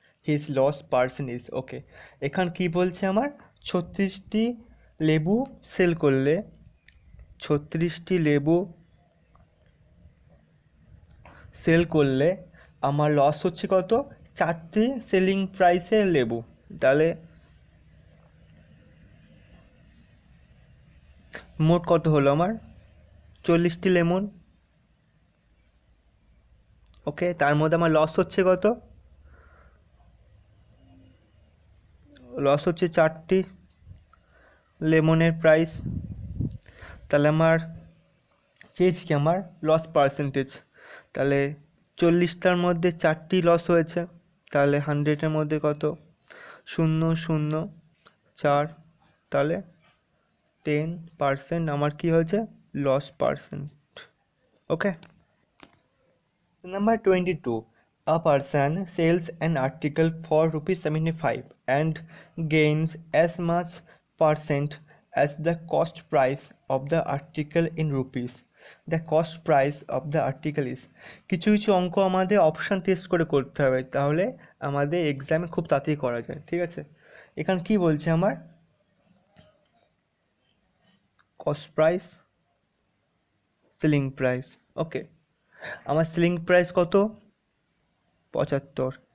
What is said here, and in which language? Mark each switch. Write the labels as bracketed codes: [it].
[en] His loss percent is okay. [bn] এখান কি বলছে আমার 36টি লেবু সেল করলে 36টি লেবু সেল করলে আমার লস হচ্ছে কত 4টি সেলিং প্রাইসের লেবু। তাহলে মোট কত হলো আমার 40টি লেমন। ওকে, তার মধ্যে আমার লস হচ্ছে কত, লস হচ্ছে 4টি লেমনের প্রাইস। তাহলে আমার চেয়েছি কি আমার লস পার্সেন্টেজ, তাহলে 40টার মধ্যে 4টি লস হয়েছে, তাহলে 100-এর মধ্যে কত 0.004, তাহলে 10% আমার কি হয়েছে loss percent. [en] Okay. Number 22. A person sells an article for ₹75 and gains as much percent as the cost price of the article in rupees. The cost price of the article is. [bn] কিছু কিছু অঙ্ক আমাদের option test করে করতে হবে, তাহলে আমাদের এক্সামে খুব তাড়াতাড়ি করা যায়। ঠিক আছে, এখানে কি বলছে আমার কস্ট প্রাইস, সেলিং প্রাইস। ওকে, আমার সেলিং প্রাইস কত 75।